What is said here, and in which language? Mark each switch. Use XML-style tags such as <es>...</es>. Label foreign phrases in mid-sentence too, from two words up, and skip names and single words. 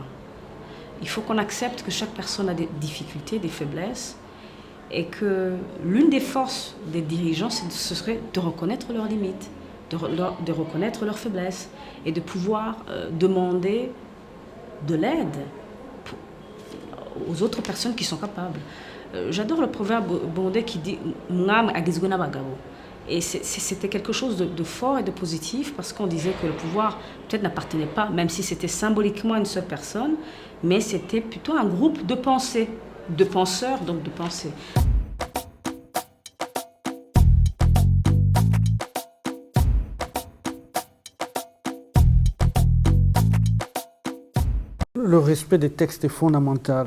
<fr>Il faut qu'on accepte que chaque personne a des difficultés, des faiblesses, et que l'une des forces des dirigeants, ce serait de reconnaître leurs limites, de reconnaître leurs faiblesses, et de pouvoir demander de l'aide aux autres personnes qui sont capables. J'adore le proverbe burundais qui dit «</fr> <rn>Mwam agizwe n'abagabo ».</rn> <fr>Et c'était quelque chose de fort et de positif parce qu'on disait que le pouvoir peut-être n'appartenait pas, même si c'était symboliquement à une seule personne, mais c'était plutôt un groupe de pensée, de penseurs, donc de pensée. Le respect des textes est fondamental.</fr>